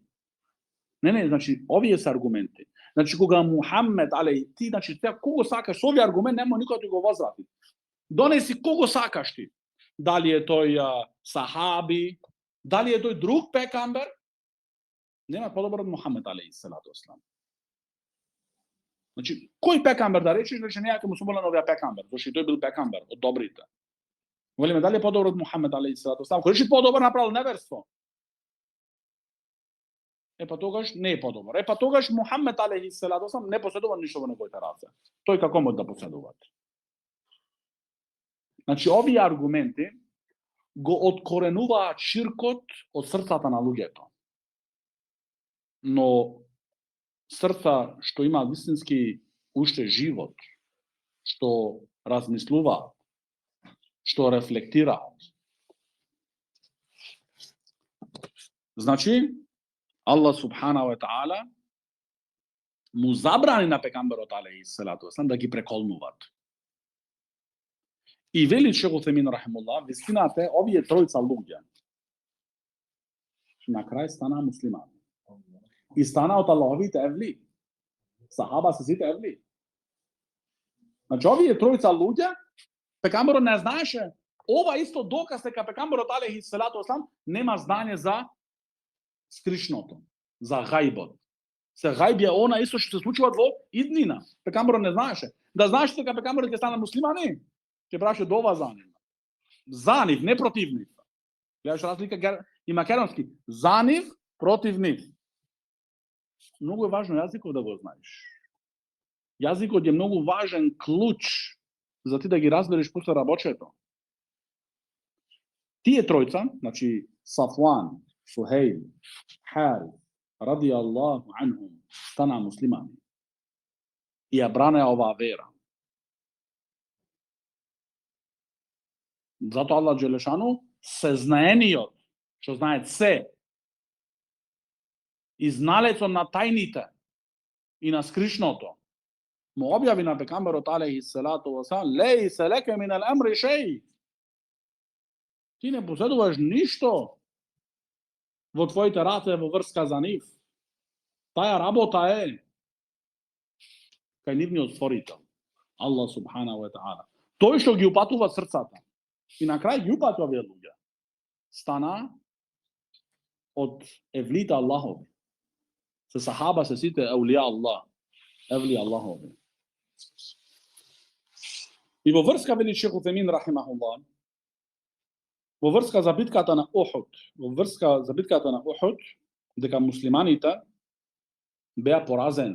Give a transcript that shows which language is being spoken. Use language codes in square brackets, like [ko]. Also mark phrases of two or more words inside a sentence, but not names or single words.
[mk] Не, значи, овие се аргументи. Значи, кога Мухаммед, ти, значи, кого сакаш, овие аргумент нема никој да ти го возврати. Донеси кого сакаш ти. Дали е тој сахаби, дали е тој друг пекамбер, нема подобар од Мухаммед, [ar] عليه الصلاة والسلام. [mk] Значи, кој пекамбер да речеш, значи неака му сумолен овие пекамбер, зашто тој бил пекамбер од добрите. Велиме, дали е подобар од Мухаммед, [ar] عليه الصلاة والسلام, [mk] кој речи подобар направил неверство. Па тогаш не е подобар. Па тогаш Мухаммед, [ar] عليه الصلاة والسلام, [mk] не поседува ништо во неговите раце. Тој како може да поседува? Значи, овие аргументи го откоренуваат ширкот од срцата на луѓето. Но срца што има вистински уште живот, што размислуваат, што рефлектираат. Значи, [ar] الله سبحانه وتعالى [mk] му забрани на пекамберот [ar] عليه الصلاة والسلام [mk] да ги преколнуваат. И вели Шейх Утемин рахимуллах, вистината е овие тројца луѓе на крај стана муслимани. И стана од Аллаховите евли. Сахаба се сите евли. Значи, овие тројца луѓе, пекамберот не знаеше, ова исто доказ дека пекамберот [ar] عليه الصلاة والسلام [mk] нема знање за скришното, за гајбот. Се гајб е она исто што се случува во иднина. Пекамберот не знаеше. Да знаеш дека пекамберот ќе стане муслимани, ќе праше дова за нив. За нив, не против нив. Гледаш разлика и македонски. За нив, против нив. Многу е важно јазикот да го знаеш. Јазикот е многу важен клуч за ти да ги разбереш после рабочето. Тие тројца, значи Сафуан, Сухейл, Хари, [ar] رضي الله عنهم, [mk] стана муслимани. И ја бране оваа вера. Зато [ar] الله جل شأنه, [mk] сезнаениот, што знае се, и зналецот на тајните и на скришното, му објави на пекамберот [ar] عليه الصلاة والسلام, ليس لك من الأمر شيء. [mk] Ти не поседуваш ништо во твоите раце во врска за нив. Таја работа е кај нивниот створител, [ar] الله سبحانه وتعالى. [mk] Тој што ги упатува срцата. И на крај ги упатува овие луѓе. Стана од евлите Аллахови. Се сахаба се сите [ar] أولياء الله, [mk] евли Аллахови. И во врска вели Шейх Утемин рахимахуллах, во врска за битката на Ухуд, дека муслиманите беа поразени.